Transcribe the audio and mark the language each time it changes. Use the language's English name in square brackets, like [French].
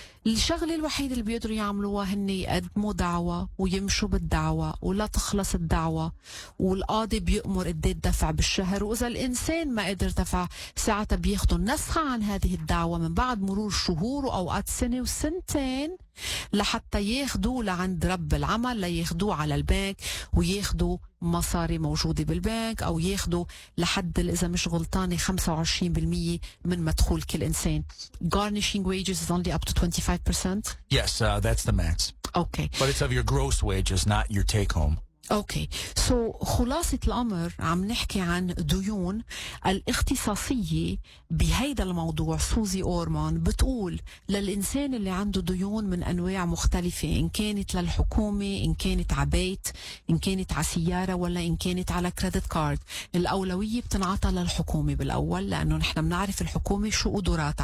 [Arabic] الشغلة الوحيدة اللي بيقدروا يعملوها هن يقدموا دعوة ويمشوا بالدعوة ولا تخلص الدعوة، والقاضي بيأمر قد ايه الدفع بالشهر، وإذا الإنسان ما قدر دفع ساعتها بياخدوا نسخة عن هذه الدعوة من بعد مرور شهور وأوقات سنة وسنتين لحتى ياخدوه لعند رب العمل، لياخدوه على البنك وياخدوا مصاري موجودة بالبنك، أو ياخدوا لحد إذا مش غلطانة 25% من مدخول كل إنسان. [English] Garnishing wages is only up to 25%. Yes, that's the max. Okay. But it's of your gross wages, not your take home. [Arabic] اوكي سو خلاصة الأمر عم نحكي عن ديون. الاختصاصية بهيدا الموضوع سوزي أورمان بتقول للإنسان اللي عنده ديون من أنواع مختلفة، إن كانت للحكومة، إن كانت على بيت، إن كانت على سيارة، ولا إن كانت على كريدت كارد، الأولوية بتنعطى للحكومة بالأول، لأنه نحن بنعرف الحكومة شو قدراتها.